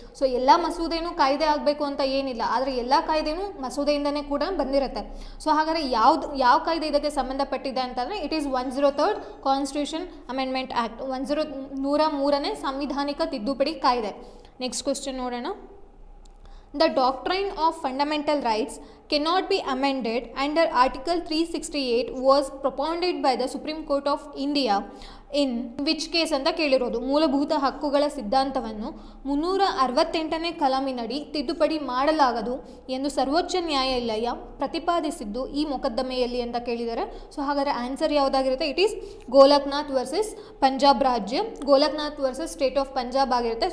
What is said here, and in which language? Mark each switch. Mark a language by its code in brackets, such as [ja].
[kn] So ಎಲ್ಲ ಮಸೂದೆನೂ ಕಾಯ್ದೆ ಆಗಬೇಕು ಅಂತ ಏನಿಲ್ಲ, ಆದರೆ ಎಲ್ಲ ಕಾಯ್ದೆನೂ ಮಸೂದೆಯಿಂದನೇ ಕೂಡ ಬಂದಿರುತ್ತೆ. ಸೊ ಹಾಗಾದರೆ ಯಾವ ಕಾಯ್ದೆ ಇದಕ್ಕೆ ಸಂಬಂಧಪಟ್ಟಿದೆ ಅಂತಂದರೆ [en] it is 103rd constitution amendment act, [kn] 103ನೇ ಸಂವಿಧಾನಿಕ ತಿದ್ದುಪಡಿ ಕಾಯ್ದೆ. [en] next question [kn] ನೋಡೋಣ. [en] The doctrine of fundamental rights cannot be amended under Article 368 was propounded by the Supreme Court of India in which case [kn] ಅಂತ ಕೇಳಿರೋದು. ಮೂಲಭೂತ ಹಕ್ಕುಗಳ ಸಿದ್ಧಾಂತವನ್ನು 368ನೇ ಕಲಮಿನಡಿ ತಿದ್ದುಪಡಿ ಮಾಡಲಾಗದು ಎಂದು ಸರ್ವೋಚ್ಚ ನ್ಯಾಯಾಲಯ ಪ್ರತಿಪಾದಿಸಿದ್ದು ಈ ಮೊಕದ್ದಮೆಯಲ್ಲಿ ಅಂತ ಕೇಳಿದ್ದಾರೆ. ಸೊ ಹಾಗಾದರೆ answer ಯಾವುದಾಗಿರುತ್ತೆ? [en] it is [kn] Golaknath versus Punjab ರಾಜ್ಯ, Golaknath versus state of Punjab ಆಗಿರುತ್ತೆ.